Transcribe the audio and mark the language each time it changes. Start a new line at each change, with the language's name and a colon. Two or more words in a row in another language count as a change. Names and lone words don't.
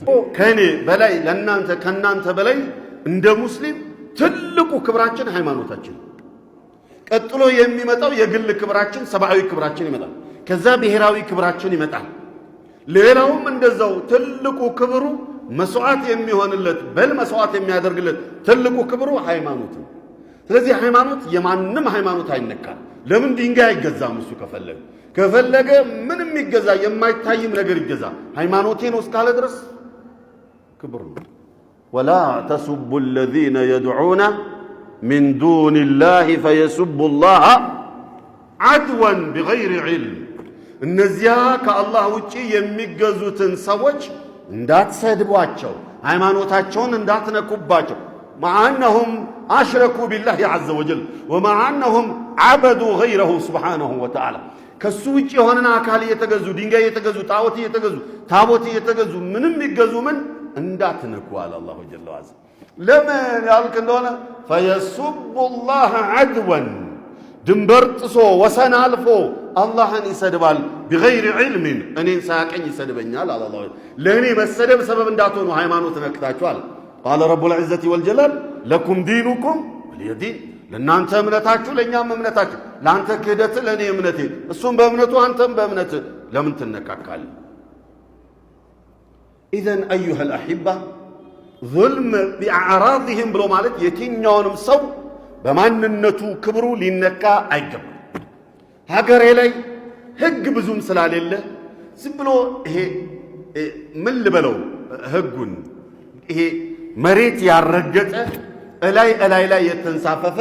Amharic: ከኔ በላይ ለናንተ ከናንተ በላይ እንደ ሙስሊም ትልቁ ክብራችን ሃይማኖታችን፣ ቀጥሎ የሚመጣው የግል ክብራችን ሰብአዊ ክብራችን ይመጣል። ከዛ ብሔራዊ ክብራችን ይመጣል። ሌላውም እንደዛው ትልቁ ክብሩ መስዋዕት የሚሆንለት መስዋዕት የሚያደርግለት ትልቁ ክብሩ ሃይማኖት ነው። ስለዚህ ሃይማኖት የማንም ሃይማኖት አይነካም። ለምን ድንጋይ አይገዛም? እሱ ከፈለገ ምንም ይገዛ፣ የማይታይም ነገር ይገዛ። ሃይማኖቴ ነው እስካለ ድረስ ክብር ነው።
Arabic: ولا تسبوا الذين يدعون من دون الله فيسبوا الله عدوا بغير علم።
Amharic: እነዚያ ከአላህ ውጪ የሚገዙትን ሰዎች እንዳትሰድቧቸው፣ ሃይማኖታቸውን እንዳትነኩባቸው።
Arabic: مع أنهم أشركوا بالله عز وجل ومع أنهم عبدوا غيره سبحانه وتعالى
Amharic: ከሱ ውጪ የሆነን አካል እየተገዙ ድንጋይ እየተገዙ ጣዖት እየተገዙ ታቦት እየተገዙ ምንም ይገዙ ምን እንዳትነኩ አለ
Arabic: الله جل
Amharic: ወዐላ። ለምን ያልክ እንደሆነ ፈየሱቡ
Arabic: الله عدوا
Amharic: ድንበር ጥሶ ወሰን አልፎ አላህን ይሰድባል።
Arabic: بغير علم
Amharic: እኔን ሳያቀኝ ይሰድበኛል አለ አላህ። ለእኔ መሰደብ ሰበብ እንዳትሆኑ ሃይማኖት ነክታችኋል።
Arabic: قال رب العزة والجلال لكم دينكم ولي دين።
Amharic: ለናንተ እምነታችሁ ለኛም እምነታችሁ፣ ላንተ ክህደት ለኔ እምነቴ፣ እሱም በእምነቱ አንተም በእምነት ለምን ትነካካል?
Arabic: إذن أيها الأحبة ظلم بأعراضهم
Amharic: ብሎ ማለት የትኛውንም ሰው በማንነቱ ክብሩ ሊነካ አይገባም። ሀገሬ ላይ ህግ ብዙም ስላሌለ ዝም ብሎ ይሄ ምን ልበለው ህጉን ይሄ መሬት ያረገጠ እላይ ላይ የተንሳፈፈ